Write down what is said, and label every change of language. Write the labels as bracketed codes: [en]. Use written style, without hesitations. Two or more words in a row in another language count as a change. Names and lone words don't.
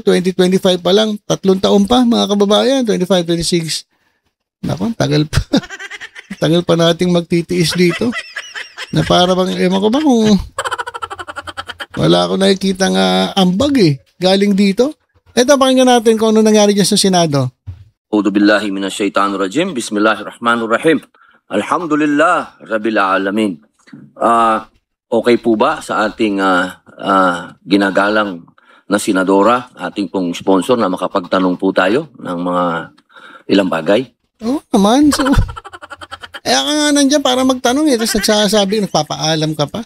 [tl] 2025 pa lang. 3 taon pa mga kababayan. 25, 26. Naku, tagal pa. Tagal pa nating magtitiis dito. Na para bang, ewan ko ba kung wala ako nakikita ambag galing dito. Ito, pakinggan natin kung ano nangyari dyan sa Senado. [ar] أعوذ بالله من الشيطان الرجيم. بسم الله الرحمن الرحيم. الحمد لله رب العالمين. [tl] Okay po ba sa ating ginagalang na senadora, ating pong sponsor na makapagtanong po tayo ng mga ilang bagay? Oo naman. So, kaya ka nga nandiyan para magtanong tapos nagsasabi, nagpapaalam ka pa.